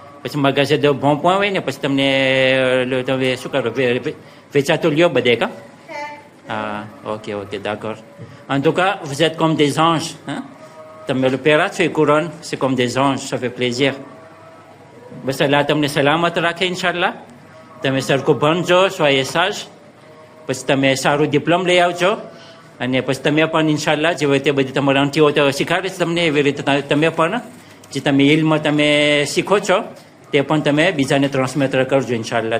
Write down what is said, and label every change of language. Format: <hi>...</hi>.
<gu>પછી મગજ ભોંપો હોય ને પછી તમને તમે શું કરો વેચાતો લ્યો બધે કા?</gu> <fr>Ah, ok, d'accord. En tout cas, vous êtes comme des anges. Hein?</fr> <gu>તમે પહેરા છો એ Quran,</gu> <fr>c'est comme des anges, ça fait plaisir.</fr> <gu>બસ અલ્લાહ તમને સલામત રાખે ઇન્શાલ્લાહ. તમે સરખું ભણજો, સોયે સાજ. પછી તમે સારું ડિપ્લોમ લઈ આવજો. અને પછી તમે પણ ઇન્શાલ્લાહ જે હોય તે બધી તમારા આંટીઓ તો શીખવાડે છે તમને એવી રીતે તમે પણ જે તમે ઇલ્મ તમે શીખો છો તે પણ તમે બીજાને ટ્રાન્સમિટર કરજો ઇન્શાલ્લાહ.</gu>